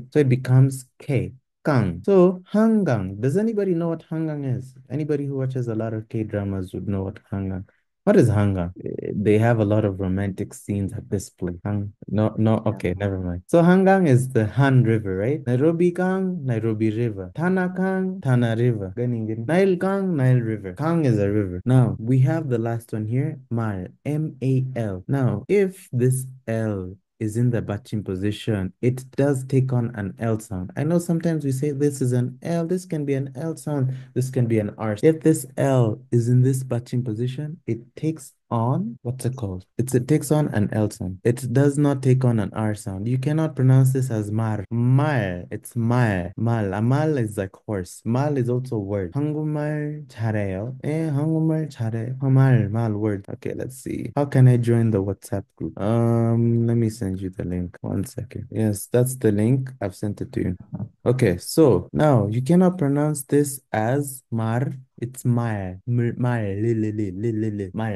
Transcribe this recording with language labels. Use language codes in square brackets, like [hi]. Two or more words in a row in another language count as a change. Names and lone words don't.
[en] So it becomes K. Kang. So, Hangang. Does anybody know what Hangang is? Anybody who watches a lot of K-dramas would know what Hangang. What is Hangang? They have a lot of romantic scenes at this place. No, no, okay, never mind. So Hangang is the Han River, right? Nairobi Kang, Nairobi River. Tana Kang, Tana River. Nile Kang, Nile River. Kang is a river. Now, we have the last one here, Mal, M-A-L. Now, if this L is in the batching position, it does take on an L sound. I know sometimes we say this is an L, this can be an L sound, this can be an R. If this L is in this batching position, it takes on, what's it called? It takes on an L sound. It does not take on an R sound. You cannot pronounce this as mar. Mar. It's mar. Mal. A mal is like horse. Mal is also word. [ko] 한국말 잘해요. 한국말 잘해. [en] Mal word. Okay, let's see. How can I join the WhatsApp group? Let me send you the link. One second. Yes, that's the link. I've sent it to you. Okay, so now you cannot pronounce this as mar. It's mar. Mar. Mar.